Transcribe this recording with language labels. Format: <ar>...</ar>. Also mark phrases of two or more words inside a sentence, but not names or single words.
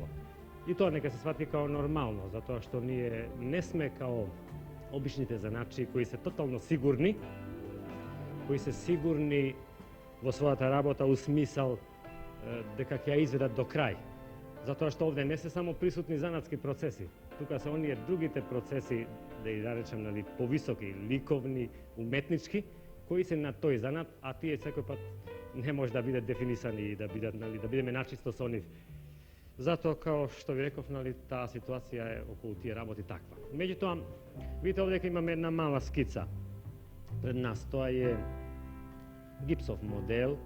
<mk>И тоа нека се свати као нормално, затоа што ние не сме као обичните заначи кои се тотално сигурни, кои се сигурни во својата работа у смисал дека ќе ја изведат до крај. Затоа што овде не се само присутни занатски процеси, тука се оние другите процеси, да ја речем, нали, повисоки, ликовни, уметнички,</mk> <sr>koji se</sr> <mk>na тој занат, а тие секој пат не може да бидат дефинисани и да бидеме начисто со нив. Затоа, као што ви реков, таа ситуација е околу тие работи таква. Меѓутоа, видите овде имаме една мала скица пред нас. Тоа е гипсов модел.</mk>